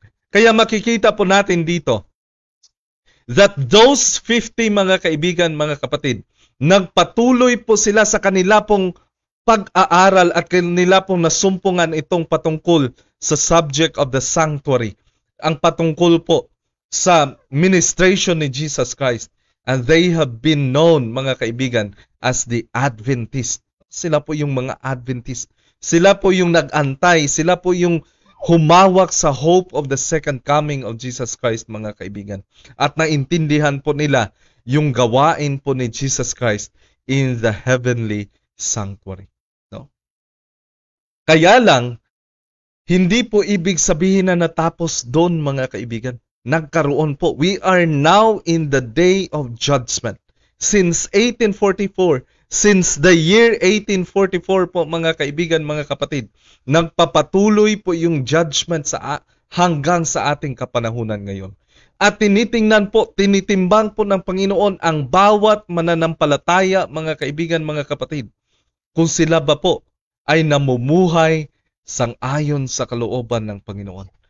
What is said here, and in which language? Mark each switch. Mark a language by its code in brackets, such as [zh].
[tl] Kaya makikita po natin dito [en] that those 50, [tl] mga kaibigan, mga kapatid, nagpatuloy po sila sa kanila pong pag-aaral at kanila pong nasumpungan itong patungkol sa [en] subject of the sanctuary. [tl] Ang patungkol po sa ministration ni Jesus Christ. [en] And they have been known, [tl] mga kaibigan, [en] as the Adventist. [tl] Sila po yung mga Adventist. Sila po yung nag-antay. Sila po yung humawak sa [en] hope of the second coming of Jesus Christ, [tl] mga kaibigan. At naintindihan po nila yung gawain po ni Jesus Christ [en] in the heavenly sanctuary. [tl] No? Kaya lang, hindi po ibig sabihin na natapos doon, mga kaibigan. Nagkaroon po. [en] We are now in the day of judgment. Since 1844, since the year 1844 [tl] po, mga kaibigan, mga kapatid, nagpapatuloy po yung judgment hanggang sa ating kapanahunan ngayon. At tinitimbang po ng Panginoon ang bawat mananampalataya, mga kaibigan, mga kapatid, kung sila ba po ay namumuhay sang-ayon sa kalooban ng Panginoon.